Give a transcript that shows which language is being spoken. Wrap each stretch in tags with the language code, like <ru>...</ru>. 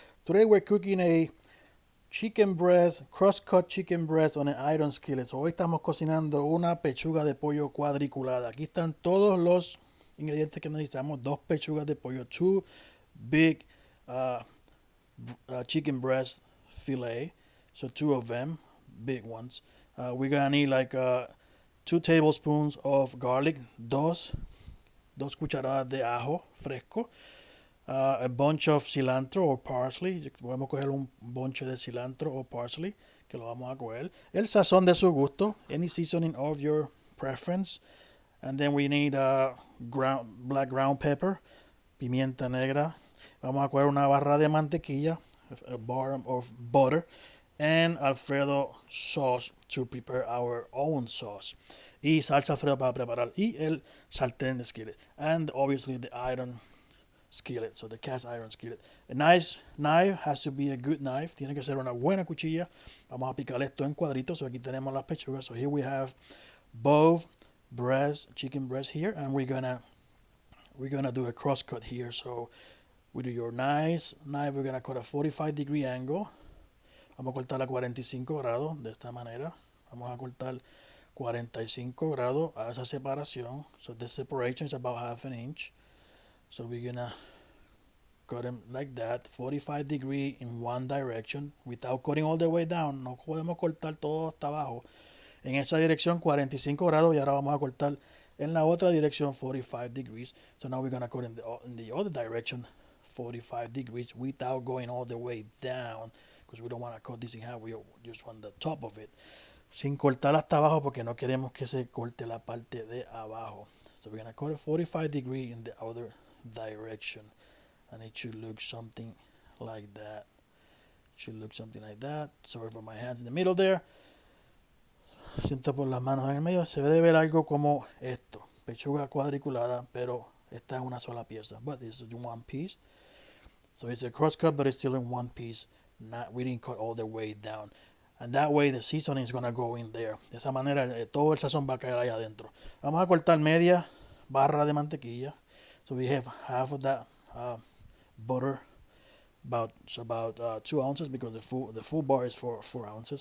<en>Today we're cooking a chicken breast, cross-cut chicken breast on an iron skillet.</en> <es>So, hoy estamos cocinando una pechuga de pollo cuadriculada. Aquí están todos los ingredientes que necesitamos. Dos pechugas de pollo,</es> <en>two big uh, chicken breast fillet. So two of them, big ones. We're gonna need like 2 tablespoons of garlic,</en> <es>dos cucharadas de ajo fresco,</es> <en>a bunch of cilantro or parsley.</en> <es>Podemos coger un bonche de cilantro o parsley, que lo vamos a coger. El sazón de su gusto,</es> <en>any seasoning of your preference. And then we need black ground pepper,</en> <es>pimienta negra. Vamos a coger una barra de mantequilla,</es> <en>a bar of butter, and Alfredo sauce to prepare our own sauce.</en> <es>Y salsa Alfredo para preparar. Y el sartén de skillet.</es> <en>And obviously the iron skillet, so the cast iron skillet. A nice knife has to be a good knife.</en> <es>Tiene que ser una buena cuchilla. Vamos a picar esto en cuadritos.</es> <en>So</en> <es>aquí tenemos las pechugas.</es> <en>So here we have both chicken breast here, and we're gonna do a cross cut here. So with your nice knife, we're gonna cut a 45-degree angle.</en> <es>Vamos a cortar a 45 grados de esta manera. Vamos a cortar 45 grados a esa separación.</es> <en>So the separation is about half an inch. So we're gonna cut them like that, 45 degree in one direction, without cutting all the way down.</en> <es>No podemos cortar todo hasta abajo. En esa dirección 45 grados, y ahora vamos a cortar en la otra dirección 45 degrees.</es> <en>So now we're gonna cut in the other direction 45 degrees without going all the way down, because we don't want to cut this in half. We just want the top of it,</en> <es>sin cortar hasta abajo, porque no queremos que se corte la parte de abajo.</es> <en>So we're gonna cut it 45 degree in the other direction, and it should look something like that. Sorry for my hands in the middle there.</en> <es>Siento por las manos en el medio. Se debe ver algo como esto, pechuga cuadriculada, pero esta es una sola pieza.</es> <en>But this is one piece. So it's a cross cut, but it's still in one piece. We didn't cut all the way down. And that way the seasoning is gonna go in there.</en> <es>De esa manera todo el sazón va a caer ahí adentro. Vamos a cortar media barra de mantequilla.</es> <en>So we have half of that butter, about 2 ounces, because the full bar is 4 ounces.</en>